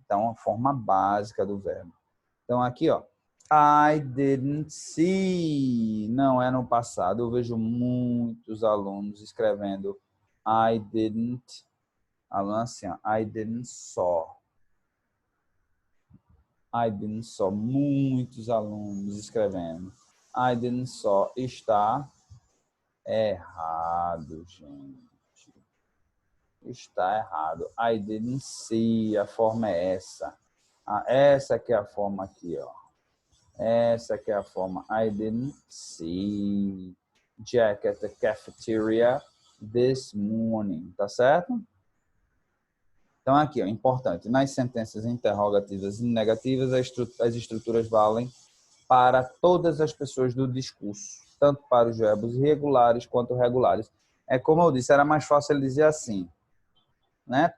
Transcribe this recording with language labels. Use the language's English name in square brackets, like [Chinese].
[Portuguese] Então, a forma básica do verbo. Então, aqui, ó, [English] I didn't see. [Portuguese] Não é no passado. Eu vejo muitos alunos escrevendo [English] I didn't. [Portuguese] Aluno assim, ó, [English] I didn't saw. I didn't saw. [Portuguese] Muitos alunos escrevendo [English] I didn't saw. [Portuguese] Está errado, gente. Está errado. [English] I didn't see. [Portuguese] A forma é essa. Essa que é a forma aqui, ó. Essa que é a forma. [English] I didn't see Jack at the cafeteria this morning. [Portuguese] Tá certo? Então, aqui, ó, importante. Nas sentenças interrogativas e negativas, as estruturas valem para todas as pessoas do discurso, tanto para os verbos irregulares quanto regulares. É como eu disse, era mais fácil ele dizer assim, né?